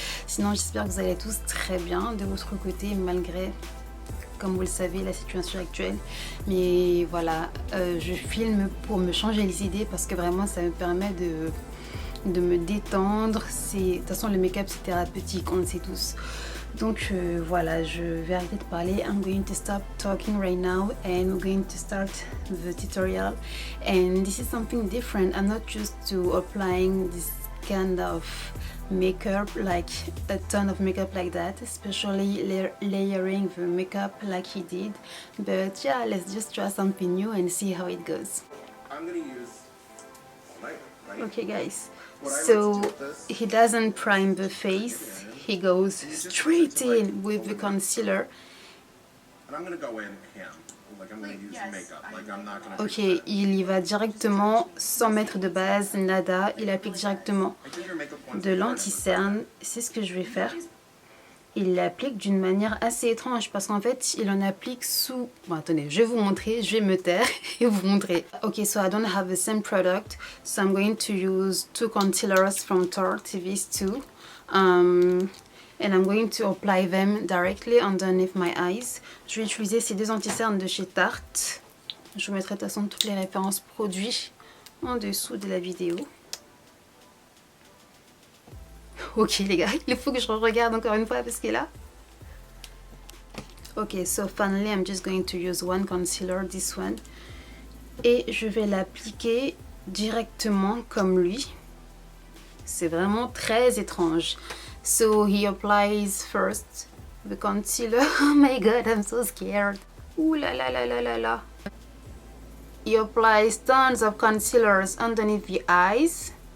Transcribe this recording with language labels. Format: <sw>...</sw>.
<fr>Sinon j'espère que vous allez tous très bien de votre côté, malgré, comme vous le savez, la situation actuelle. Mais voilà, je filme pour me changer les idées parce que vraiment ça me permet de me détendre. De toute façon le make-up c'est thérapeutique, on le sait tous. Donc voilà, je vais arrêter de parler.</fr> <en>I'm going to stop talking right now and we're going to start the tutorial. And this is something different. I'm not used to applying this kind of makeup, like a ton of makeup like that, especially layering the makeup like he did. But yeah, let's just try something new and see how it goes. I'm gonna use lighter, right? Okay guys, so he doesn't prime the face, he goes straight in with the concealer. And I'm gonna go in ham. Like I'm gonna use makeup. Like I'm not gonna.</en> <fr>Ok, il y va directement, sans mettre de base, nada, il applique directement de l'anti-cerne. C'est ce que je vais faire. Il l'applique d'une manière assez étrange parce qu'en fait, il en applique sous... Bon, attendez, je vais vous montrer, je vais me taire et vous montrer.</fr> <en>Ok, so I don't have the same product, so I'm going to use two concealers from Tarte, these two. And I'm going to apply them directly underneath my eyes.</en> <fr>Je vais utiliser ces deux anti-cernes de chez Tarte. Je vous mettrai de toute façon toutes les références produits en dessous de la vidéo. Ok les gars, il faut que je regarde encore une fois parce que là...</fr> <en>Ok, so finally I'm just going to use one concealer, this one.</en> <fr>Et je vais l'appliquer directement comme lui. C'est vraiment très étrange.</fr> <en>So he applies first the concealer. Oh my god, I'm so scared. Ooh la la la la la la. He applies tons of concealers underneath the eyes.</en>